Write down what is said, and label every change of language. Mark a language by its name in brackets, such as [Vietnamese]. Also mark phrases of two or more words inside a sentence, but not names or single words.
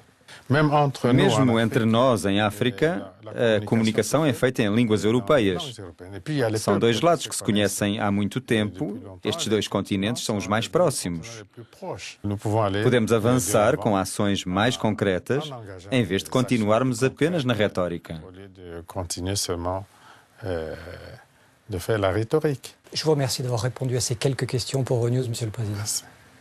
[Portuguese] Mesmo entre nós, em África, a comunicação é feita em línguas europeias. São dois lados que se conhecem há muito tempo. Estes dois continentes são os mais próximos. Podemos avançar com ações mais concretas, em vez de continuarmos apenas na retórica. [French] Je vous remercie d'avoir répondu à ces quelques questions pour Euronews, Monsieur le Président.